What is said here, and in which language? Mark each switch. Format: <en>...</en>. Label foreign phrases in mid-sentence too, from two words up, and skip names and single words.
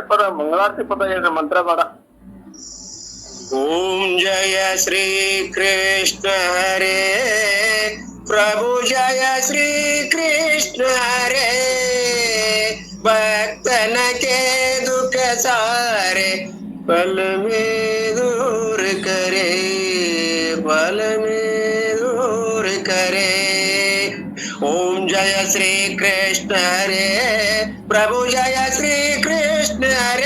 <kn>ಮಂಗಳಾರತಿ ಪದ ಹೇಳ್ರಿ, ಮಂತ್ರ ಬೇಡ.</kn> <hi>ओम जय श्री कृष्ण हरे प्रभु, जय श्री कृष्ण हरे. ಭಕ್ತನ के दुख सारे पल में दूर करे, पल में दूर करे. ओम जय श्री कृष्ण हरे प्रभु, जय श्री कृष्ण हरे.</hi>